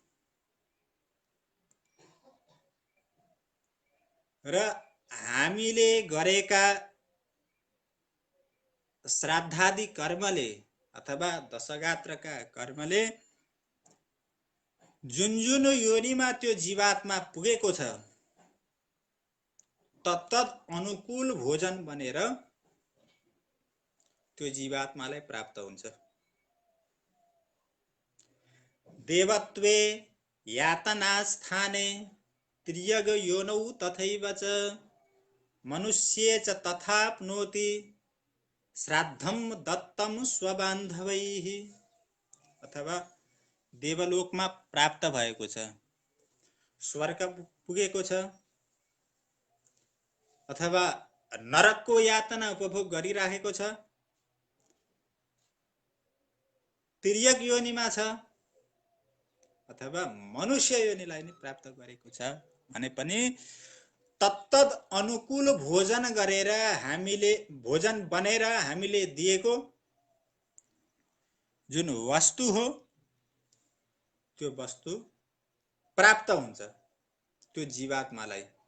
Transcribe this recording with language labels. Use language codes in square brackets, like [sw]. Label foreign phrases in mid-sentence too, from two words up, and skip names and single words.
[ne] र हामीले गरेका श्राद्धादि कर्मले अथवा दशगात्रका कर्मले जुन जुन योनिमा त्यो जीवात्मा पुगेको छ तत्तद अनुकूल भोजन बनेर त्यो जीवात्मालाई प्राप्त हुन्छ। [sa] देवत्वे यातनास्थाने त्रियग योनौ तथैव च मनुष्ये च तथाप्नोति श्राद्धम दत्तम स्वबान्धवैः। [ne] अथवा देवलोकमा प्राप्त भएको छ, स्वर्ग पुगेको छ, अथवा नरकको यातना उपभोग गरिरहेको छ, तिर्यक योनिमा छ, अथवा मनुष्य योनिलाई नै प्राप्त गरेको छ भने पनि तत्तद अनुकूल भोजन गरेर हामीले भोजन बनेर हामीले दिएको जुन वस्तु हो त्यो वस्तु प्राप्त हुन्छ त्यो जीवात्मालाई।